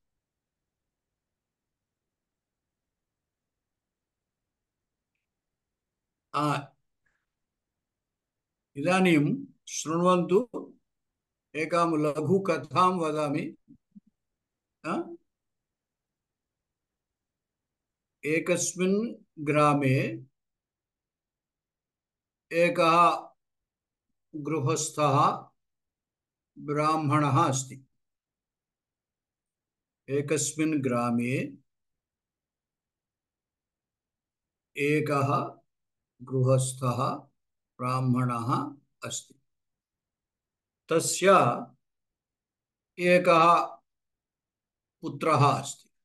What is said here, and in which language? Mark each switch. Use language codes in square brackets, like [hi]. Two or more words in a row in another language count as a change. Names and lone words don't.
[sa] ఇదానీం శృణ్వంతు ఏకాం లఘు కథాం వదామి. ఏకస్మిన్ గ్రామే ఏకः గృహస్థः బ్రాహ్మణः अस्ति. एकस्मिन् ग्रामे एकः गृहस्थः ब्राह्मणः अस्ति. तस्य एकः पुत्रः अस्ति।